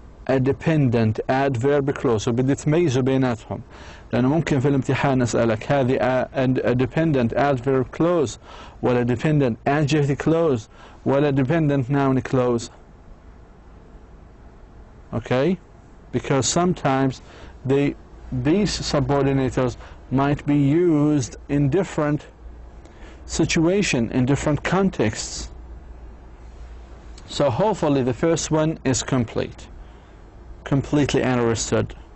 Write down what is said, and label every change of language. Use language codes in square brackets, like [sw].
[en] a dependent adverb clause. [ar] وبدي تميزوا بيناتهم، لأنه ممكن في الامتحان نسألك هذه [en] a dependent adverb clause [ar] ولا [en] dependent adjective clause [ar] ولا [en] dependent noun clause. Okay? Because sometimes these subordinators might be used in different situations, in different contexts. So hopefully the first one is completely understood.